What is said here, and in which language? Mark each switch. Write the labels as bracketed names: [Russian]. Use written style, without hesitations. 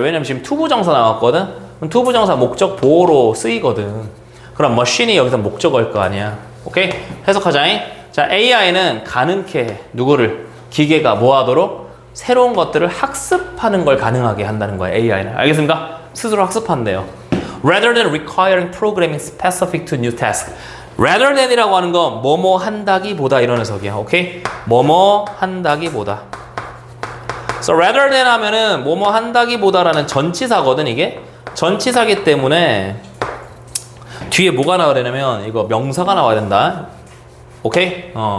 [Korean] 왜냐면 지금 투부정사 나왔거든? 그럼 투부정사 목적 보호로 쓰이거든. 그럼 머신이 여기서 목적어일 거 아니야. 오케이? 해석하자. 자, AI는 가능케 해. 누구를? 기계가 뭐 하도록? 새로운 것들을 학습하는 걸 가능하게 한다는 거야, AI는. 알겠습니까? 스스로 학습한대요. [English] Rather than requiring programming specific to new task. [Korean] Rather than이라고 하는 건 뭐뭐 한다기보다 이런 해석이야. 오케이? 뭐뭐 한다기보다. [English] So rather than [Korean] 하면은 뭐뭐 한다기보다라는 전치사거든, 이게. 전치사기 때문에 뒤에 뭐가 나와야 되냐면 이거 명사가 나와야 된다. 오케이?